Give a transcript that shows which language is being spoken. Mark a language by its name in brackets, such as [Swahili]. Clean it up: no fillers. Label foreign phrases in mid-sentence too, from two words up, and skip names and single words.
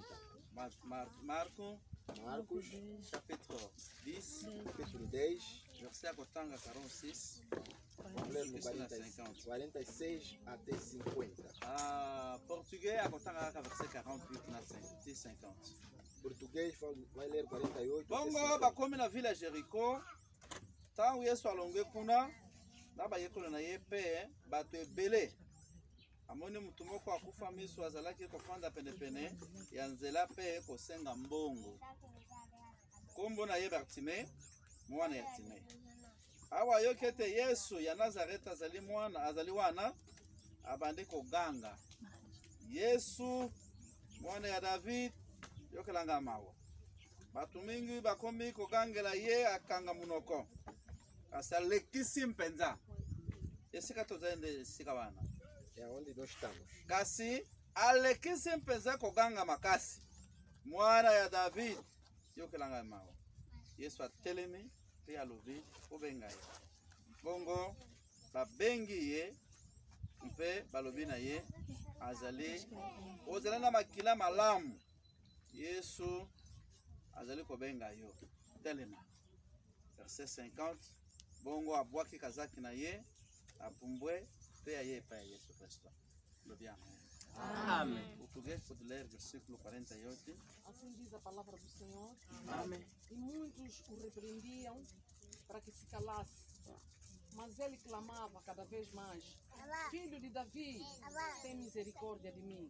[French] Marcos, chapitre 10. [Portuguese] Capítulo 10. [French] Verset 46. [Portuguese] Vamos ler no 46 até 50. [French] Português, verset 48 na 50. [Portuguese] Português vai ler 48. [Lingala] Bongo bakomi na vila Jericho. Tangu Yesu alonge kuna na bayekolo na ye pe bato ebele. Amoni mutu moko akufa miso azalaki kofanda penepene ya nzela pe kosenga mbongo. Kombo na ye Bartime, mwana ya Time. Awa yokete Yesu ya Nazareta azali wana abandi koganga. Yesu mwana ya David yokelanga mawa. Batu mingi bakomi kogangela ye akanga munoko. Asa lekisi mpenza. Esika tozende sika wana. [Portuguese] Ya onde nós estamos. [Lingala] Kasi alekisi mpenza koganga makasi. Mwana ya David yokelanga mawa. Yesu atelemi pe alobi obenga ye. Bongo babengi ye mpe balobi na ye azali ozala na makila malamu. Yesu azali kobenga yo. Telema. [French] Verset 50. [Lingala] Bongo abwaki kazaki na ye, apumbwe pe ya ye pa Yesu Kristo. [Portuguese] Gloria. Amém. Português pode ler versículo 48. Assim diz a palavra do Senhor. Amém. E muitos o repreendiam para que se calasse. Mas ele clamava cada vez mais: Filho de Davi, tem misericórdia de mim.